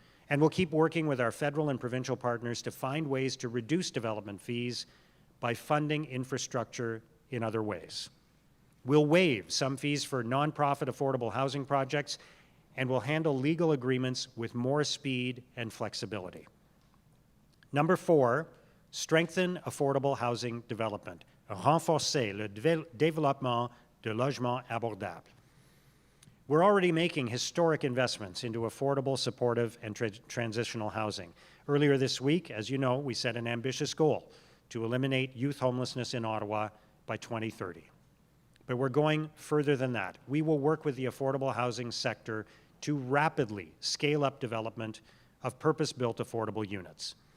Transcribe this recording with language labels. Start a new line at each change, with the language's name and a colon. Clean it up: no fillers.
English: And we'll keep working with our federal and provincial partners to find ways to reduce development fees by funding infrastructure in other ways. We'll waive some fees for nonprofit affordable housing projects, and we'll handle legal agreements with more speed and flexibility. Number 4, strengthen affordable housing development.
French: Renforcer le développement de logements abordables.
English: We're already making historic investments into affordable, supportive, and transitional housing. Earlier this week, as you know, we set an ambitious goal to eliminate youth homelessness in Ottawa by 2030. But we're going further than that. We will work with the affordable housing sector to rapidly scale up development of purpose-built affordable units.